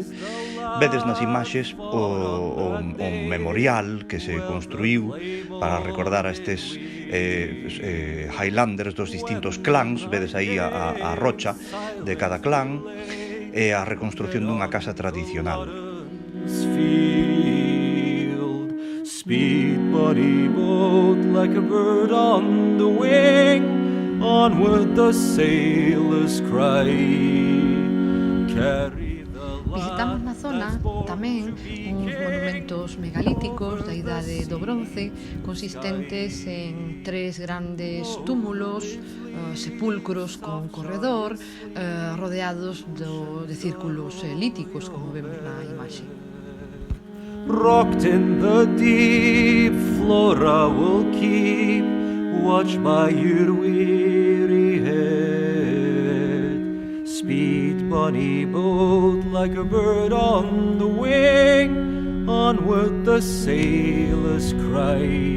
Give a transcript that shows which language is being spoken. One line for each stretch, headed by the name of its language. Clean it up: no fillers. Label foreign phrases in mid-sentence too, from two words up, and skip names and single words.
Galician: Vedes nas imaxes o memorial que se construíu para recordar a estes Highlanders dos distintos clans. Vedes aí a rocha de cada clan e a reconstrucción dunha casa tradicional.
English: Speed, buddy boat, like a bird on the wing, onward the sailors cry.
Galician: Visitamos na zona tamén uns monumentos megalíticos da idade do bronce, consistentes en 3 grandes túmulos, sepulcros con corredor, rodeados de círculos líticos, como vemos na imaxe.
English: rocked in the deep, Flora will keep watch by your weary head. Speed, bonny boat, like a bird on the wing, onward the sailors cry.